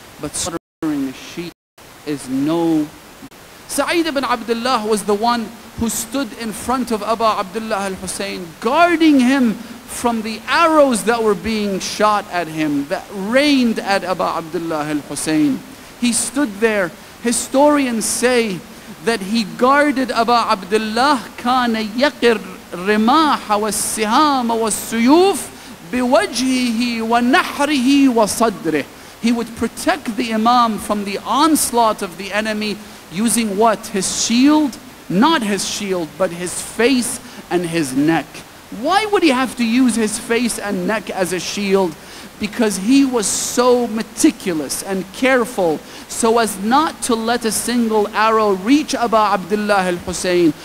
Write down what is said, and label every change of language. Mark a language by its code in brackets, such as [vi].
[en] But slaughtering a sheep is no. Sayyid ibn Abdullah was the one who stood in front of Abu Abdullah al-Husayn, guarding him from the arrows that were being shot at him, that rained at Abu Abdullah al-Husayn. He stood there. Historians say that he guarded Abu Abdullah, [ar] كان يقر الرماح والسهام والسيوف بوجهه ونحره وصدره. [en] He would protect the Imam from the onslaught of the enemy using what? His shield? Not his shield, but his face and his neck. Why would he have to use his face and neck as a shield? Because he was so meticulous and careful so as not to let a single arrow reach Abu Abdullah al-Husayn.